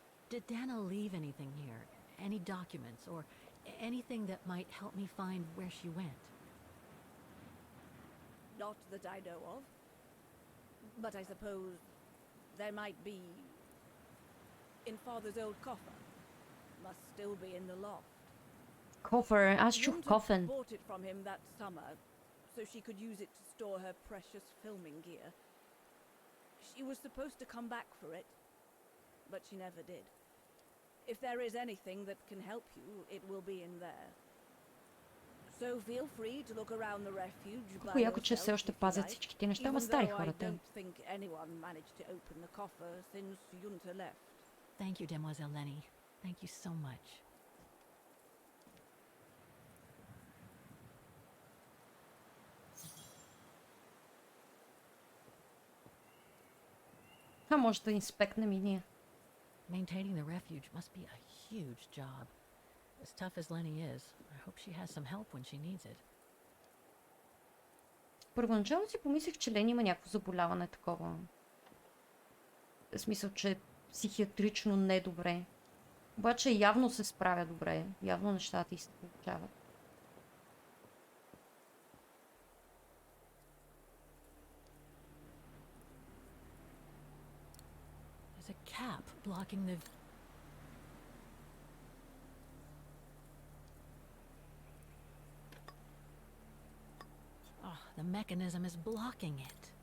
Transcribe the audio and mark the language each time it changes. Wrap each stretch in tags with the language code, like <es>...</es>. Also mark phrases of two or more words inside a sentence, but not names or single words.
<en>Did Dana leave anything here? Any documents or anything that might help me find where she went? Not that I know of. But I suppose there might be in Father's old coffer. Must still be in the loft. Coffer.</en> <bg>Аз чух</bg> <en>Junta</en> <bg>кофен.</bg> <en>bought it from him that summer, so she could use it to store her precious filming gear. She was supposed to come back for it, but she never did. If there is anything that can help you, it will be in there. So feel free to look around the refuge by</en> <bg>Колко яко, че все</bg> <en>yourself</en> <bg>още</bg> <en>if you</en> <bg>пазят</bg> <en>like,</en> <bg>всичките неща,</bg> <en>even</en> <bg>ама стари</bg> <en>though I</en> <bg>хора те.</bg> <en>don't think anyone managed to open the coffer since Junta left. Thank you, Demoiselle Lenny. Thank you so much.</en> <bg>Може да инспектнем и ние.</bg> <en>Maintaining the refuge must be a huge job. As tough as Lenny is, I hope she has some help when she needs it.</en> <bg>Първоначално си помислих, че Лени има някакво заболяване такова. В смисъл, че е психиатрично недобре. Обаче явно се справя добре. Явно нещата й се получават.</bg> <en>There's a cap blocking the... Oh, the mechanism is blocking it.</en>